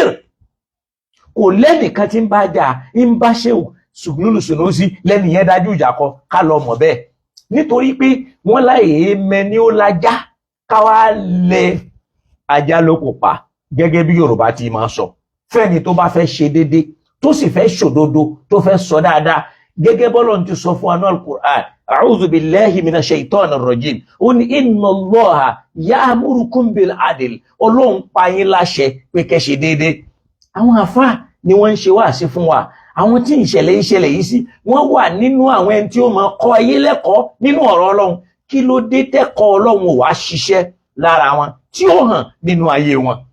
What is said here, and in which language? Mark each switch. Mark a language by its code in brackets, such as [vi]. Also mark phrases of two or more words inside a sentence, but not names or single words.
[yo] Kò lẹ́nìkan tí ń bá jà ń bá Sheikh Suglulu Sunusi lẹ́ni yẹn dájú ìjà kọ, ká lọ mọ̀ bẹ́ẹ̀. Nítorí pé wọ́n láyé mẹ́ni ó lajá káwá lẹ ajá lóko pa, gẹ́gẹ́ bí Yorùbá ti máa sọ. Fẹ́ni tó bá fẹ́ ṣe déédéé tó sì fẹ́ ṣòdodo tó fẹ́ sọ dáadáa, gẹ́gẹ́ bọ́lọ́run ti sọ fún anú al-Qur'an, [ar] أعوذ بالله من الشيطان الرجيم, ó ní إن الله يأمركم بالعدل, [yo] Ọlọ́run pa yín láṣẹ pé kẹ́ ṣe déédéé. Àwọn àfáà ni wọ́n ń ṣe wáàsí fún wa, àwọn tí ìṣẹ̀lẹ̀ yìí sí wọ́n wà nínú àwọn ẹni tí ó máa kọ́ ayé lẹ́kọ̀ọ́ nínú ọ̀rọ̀ Ọlọ́run. Kí ló dé tẹ́kọ̀ọ́ Ọlọ́run ò wá ṣiṣẹ́ lára wọn tí ó hàn nínú ayé wọn?